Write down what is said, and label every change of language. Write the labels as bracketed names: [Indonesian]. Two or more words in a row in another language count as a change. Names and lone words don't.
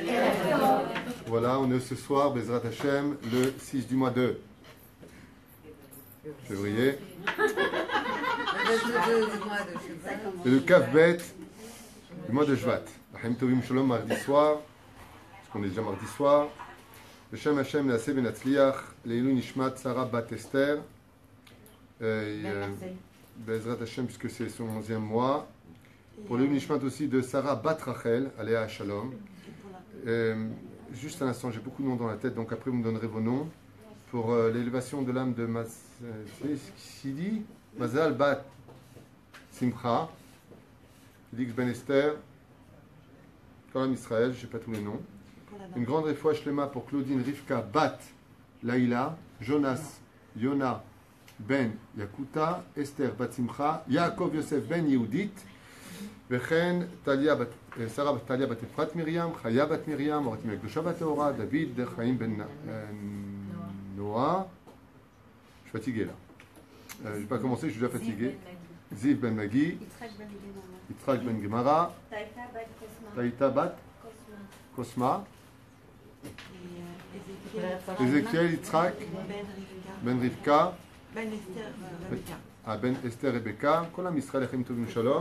[French] Voilà, on est ce soir, [Hebrew] בעזרת השם, [French] le 6 du mois de février. Et le [Hebrew] כ״ב [French] du mois de Shvat. [Hebrew] חיים טובים שלום, [French] mardi soir. Parce qu'on est déjà mardi soir. [Hebrew] בשם השם נעשה ונצליח לעילוי נשמת, Sarah Bat Esther. בעזרת השם, [French] puisque c'est son 11e mois. Pour le Nishmat aussi de Sarah Bat Rachel, [Hebrew] עליה השלום. [French] Juste un instant, j'ai beaucoup de noms dans la tête, donc après vous me donnerez vos noms. Pour l'élévation de l'âme de Sidi, Mazal Bat Simcha, Félix Ben Esther, [Hebrew] כולם ישראל, [French] je ne sais pas tous les noms. Une grande [Hebrew] רפואה שלמה [French] pour Claudine Rivka Bat Laïla, Jonas Yona Ben Yakuta, Esther Bat Simcha, Yaakov Yosef Ben Yehudit, [Hebrew] וכן שרה טליה בת אפרת מרים, חיה בת מרים, אורתים הקדושה והטהורה, דוד חיים בן נועה. [French] Je suis fatigué là. Je ne vais pas commencer, je suis déjà fatigué. Ziv ben Magi, Yitzhak ben Gemara, Taïta bat Kosma, Ézéchiel, Yitzhak, ben Rivka, Ben Esther Rebecca, [Hebrew] כולם ישראל חיים טובים שלום.